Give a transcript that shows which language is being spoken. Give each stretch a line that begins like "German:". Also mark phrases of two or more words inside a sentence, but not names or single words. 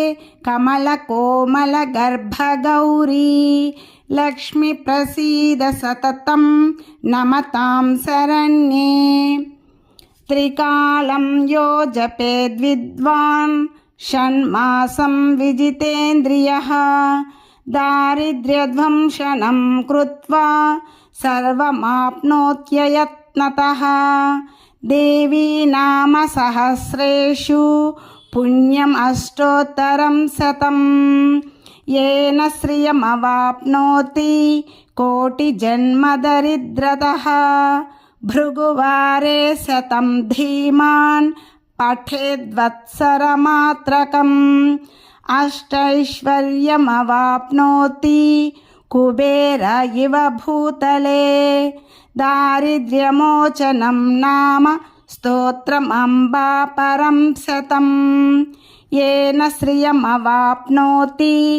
Sanskrit: కమలకోమలగర్భగౌరీ లక్ష్మి ప్రసీద సతతం నమతాం శరణ్యే త్రికాలం యో జపేద్విద్వాన్ షణ్మాసం విజితేంద్రియః దారిద్ర్యధ్వంసనం కృత్వా సర్వమాప్నోత్యయత్నతః దేవీ నామ సహస్రేషు పుణ్యం అష్టోత్తరం శతం येन श्रियमवाप्नोति कोटिजन्मदरिद्रतः भृगुवारे शतं धीमान् पठेद्वत्सरमात्रकम् अष्टैश्वर्यमवाप्नोति कुबेर इव भूतले दारिद्र्यमोचनं नाम स्तोत्रमम्बा परं शतम् येन श्रियमवाप्नोति